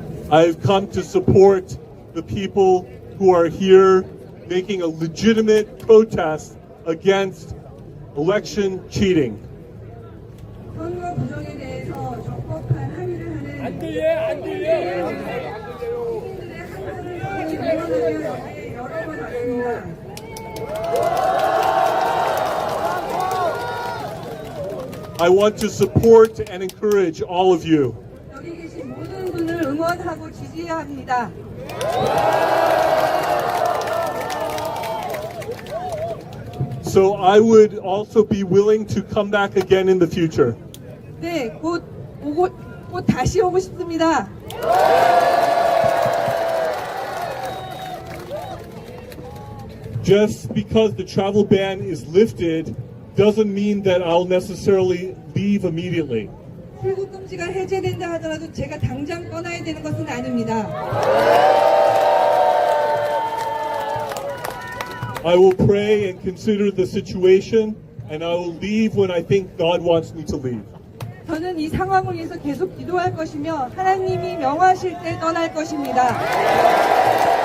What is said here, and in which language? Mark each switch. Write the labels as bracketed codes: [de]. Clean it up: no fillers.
[en] I've come to support the people who are here making a legitimate protest against election cheating. [ko] 선거 부정에 대해서 적법한 합의를 하는 안 들려. 국민들의 한마디를 응원하며 여러 번 왔습니다. [en] I want to support and encourage all of you. [ko] 여기 계신 모든 분을 응원하고 지지해야 합니다. [en] So I would also be willing to come back again in the future. [ko] 네, 곧 다시 오고 싶습니다. [en] Just because the travel ban is lifted doesn't mean that I'll necessarily leave immediately. [ko] 출국 금지가 해제된다 하더라도 제가 당장 떠나야 되는 것은 아닙니다. [en] I will pray and consider the situation, and I will leave when I think God wants me to leave. [ko] 저는 이 상황을 위해서 계속 기도할 것이며 하나님이 명하실 때 떠날 것입니다.